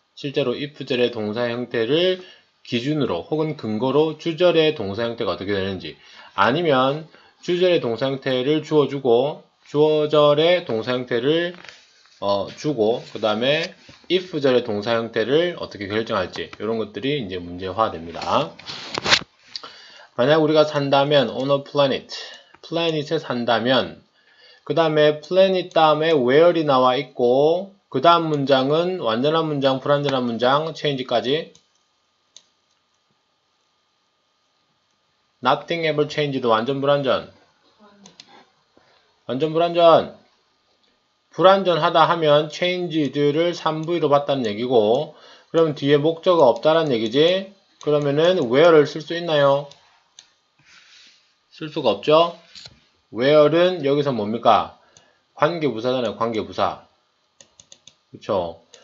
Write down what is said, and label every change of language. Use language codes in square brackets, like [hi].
[ko] 실제로 if절의 동사 형태를 기준으로 혹은 근거로 주절의 동사 형태가 어떻게 되는지, 아니면 주절의 동사 형태를 주어주고 주어절의 동사 형태를 주고 그 다음에 if절의 동사 형태를 어떻게 결정할지 이런 것들이 이제 문제화 됩니다. 만약 우리가 산다면 [en] on a planet, [ko] 플래닛에 산다면, 그 다음에 planet 다음에 where이 나와 있고 그 다음 문장은 완전한 문장, 불완전한 문장, change까지. [en] Nothing ever changed, [ko] 완전 불완전. 완전 불완전. 불완전하다 하면 changed를 3부위로 봤다는 얘기고, 그러면 뒤에 목적어가 없다는 얘기지. 그러면은 where를 쓸 수 있나요? 쓸 수가 없죠. where는 여기서 뭡니까? 관계부사잖아요. 관계부사. 그쵸?